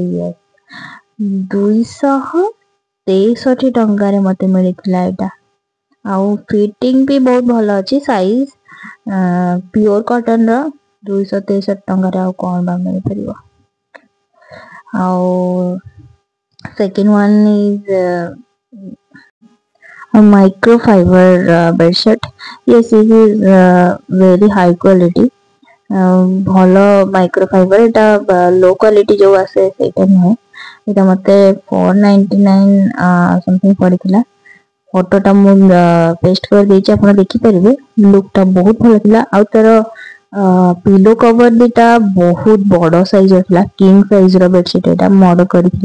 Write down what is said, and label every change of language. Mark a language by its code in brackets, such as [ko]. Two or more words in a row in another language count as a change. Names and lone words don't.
[or] ୟେ 263 ଟଙ୍କା ରେ ମତେ ମିଳିଥିଲା ଏଟା। ଆଉ ଫିଟିଂ ଭି ବହୁତ ଭଲ ଅଛି। [en] size pure cotton [or] ର 263 ଟଙ୍କା ରେ ଆଉ କୋନ ବା ମିଳ ପରିବ। [en] आउ second one is microfiber bedsheet. Yes, it is very high quality. [or] ଭଲ ମାଇକ୍ରୋଫାଇବର ଏଟା [en] low quality [or] ଯୋ ଆସେ ସେଟା ନୁହେଁ। ଏଟା ମତେ 499 ସମଥିଂ ପଡ଼ିଥିଲା। ଫୋଟୋଟା ମୁଁ ପେଷ୍ଟ କର ଦେଛି, ଆପଣ ଦେଖି ପରିବେ। ଲୁକଟା ବହୁତ ଭଲ ଥିଲା। ଆଉ ତାର [en] pillow cover [or] ଦିଟା ବହୁତ ବଡ଼ ସାଇଜ ଥିଲା, [en] king size [or] ର ବେଡସିଟ ଏଟା ମୁଁ ଅର୍ଡର କରିଥି।